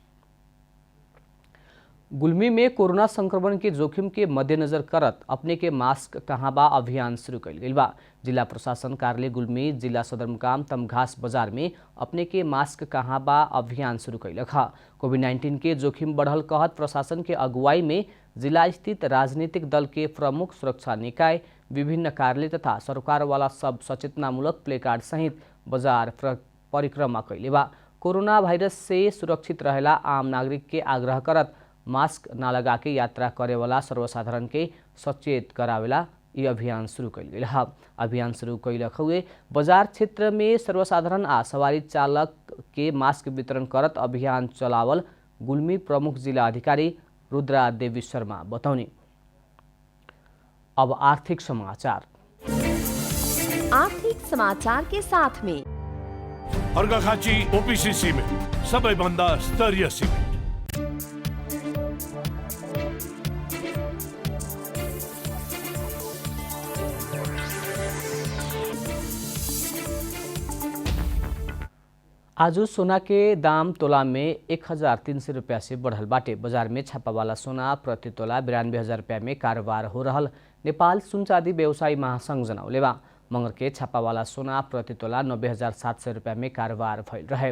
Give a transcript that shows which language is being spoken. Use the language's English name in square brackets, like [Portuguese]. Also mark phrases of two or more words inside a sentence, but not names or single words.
[Bhojpuri] गुल्मी में कोरोना संक्रमण के जोखिम के मद्देनजर करत अपने के मास्क कहाँ बा अभियान शुरू कैल गेल बा। जिला प्रशासन कार्यालय गुल्मी जिला सदरमुकाम तमघास बाजार में अपने के मास्क कहाँ बा अभियान शुरू कैलक ह। कोविड-19 के जोखिम बढ़ल कहत प्रशासन के अगुवाई में जिला स्थित राजनीतिक दल के प्रमुख सुरक्षा निकाय विभिन्न कार्यालय तथा सरकार वाला सब सचेतनामूलक प्लेकार्ड सहित बाजार परिक्रमा कैले बा। कोरोना वायरस से सुरक्षित रहेला आम नागरिक के आग्रह करत मास्क न लगा के यात्रा करे वाला सर्वसाधारण के सचेत करावेला ये अभियान शुरू कैल गेल है। अभियान शुरू कैलक हुए बाजार क्षेत्र में सर्वसाधारण आ सवारी चालक के मास्क वितरण करत अभियान चलावल गुल्मी प्रमुख जिला अधिकारी रुद्रा देवी शर्मा बताउने। अब आर्थिक समाचार। आर्थिक समाचार के साथ में [Nepali] अर्घाखाँची ओपीसी सिमेन्ट सबैभन्दा स्तरीय सिमेन्ट। [Bhojpuri] आज सोना के दाम तोला में 1300 रुपया से बढ़ल बाटे। बाजार में छापा वाला सोना प्रति तोला 92,000 रुपया में कारोबार हो रहल नेपाल सुन चाँदी व्यवसायी महासंघ जनौले बा। मंगर के छापा वाला सोना प्रति तोला 90,700 रुपया में कारोबार भइल रहे।